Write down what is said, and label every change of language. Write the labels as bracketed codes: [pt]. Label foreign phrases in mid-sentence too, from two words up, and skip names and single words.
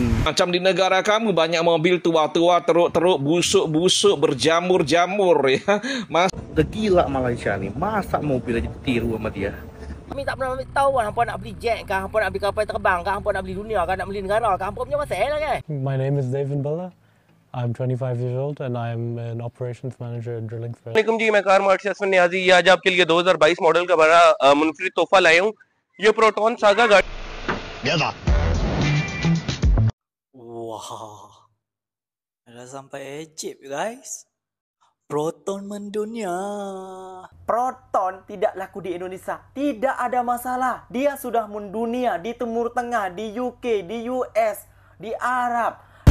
[ms] Macam di negara kamu banyak mobil tua-tua, teruk-teruk, busuk-busuk, berjamur-jamur ya. [id] Mas Gila Malaysia ni, masa mobil aja ditiru sama dia. [ms] Kami tak pernah tahu hampa nak beli jet kah, hampa nak beli kapal terbang kah, hampa nak beli dunia kah, nak beli negara kah, hampa punya masalah kan. [en] My name is Devin Bella. I'm 25 years old and I'm an operations manager at Drilling Thread. [ur] وعلیکم جی، میں کار مارٹ سے اصغر نیازی۔ یہ آج آپ کے لیے 2022 ماڈل کا بڑا منفرد تحفہ لایا ہوں. یہ پروٹون ساگا گاڑی. [ms] Wah, dah sampai Egypt guys. [id] Proton mendunia. Proton tidak laku di Indonesia, tidak ada masalah. Dia sudah mendunia di Timur Tengah, di UK, di US, di Arab.